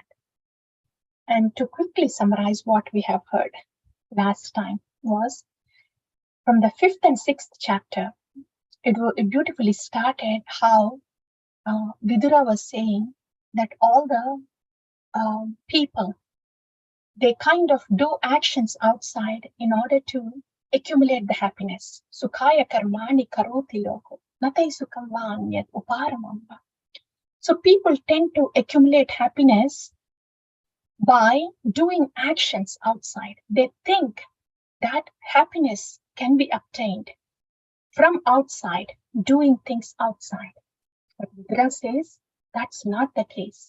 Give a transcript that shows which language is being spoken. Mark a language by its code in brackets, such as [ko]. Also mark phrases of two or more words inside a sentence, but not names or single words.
[en] And to quickly summarize what we have heard last time was from the 5th and 6th chapter, it beautifully started how Vidura was saying that all the people, they kind of do actions outside in order to accumulate the happiness. [sa] Sukhaya karmani karoti loko, natai sukham vanyat uparamamba. [en] So people tend to accumulate happiness by doing actions outside. They think that happiness can be obtained from outside, doing things outside. But Vidura says that's not the case.